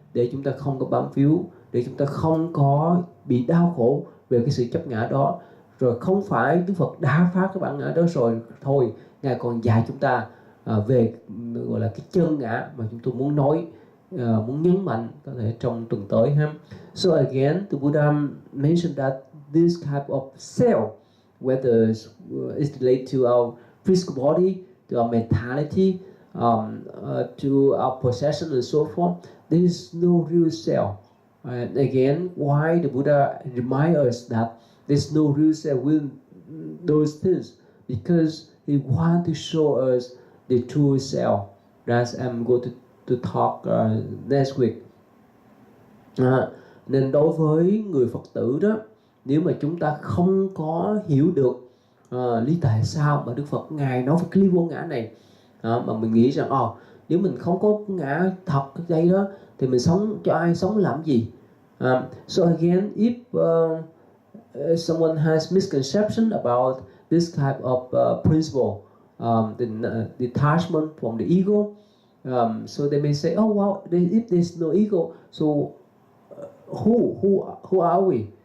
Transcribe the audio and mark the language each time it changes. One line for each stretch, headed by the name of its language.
Vietnamese: Để chúng ta không có bám víu, để chúng ta không có bị đau khổ về cái sự chấp ngã đó. Rồi không phải Đức Phật đã phá cái bản ngã đó rồi thôi, Ngài còn dạy chúng ta về gọi là cái chân ngã mà chúng tôi muốn nói, muốn nhấn mạnh có thể trong tuần tới ha.
English: So again, the Buddha mentioned that this type of self, whether it's related to our physical body, to our mentality, to our possession and so forth, there is no real self. And again, why the Buddha remind us that there's no real self with those things? Because he wants to show us the true self. That's I'm going to talk next week.
Vietnamese: Nên đối với người Phật tử đó, nếu mà chúng ta không có hiểu được lý tại sao mà Đức Phật Ngài nói về cái lý vô ngã này, mà mình nghĩ rằng nếu mình không có ngã thật ở đây đó thì mình sống cho ai, sống làm gì?
English: So again, if someone has misconception about this type of principle, the detachment from the ego, so they may say, oh wow, if there's no ego, so who are we?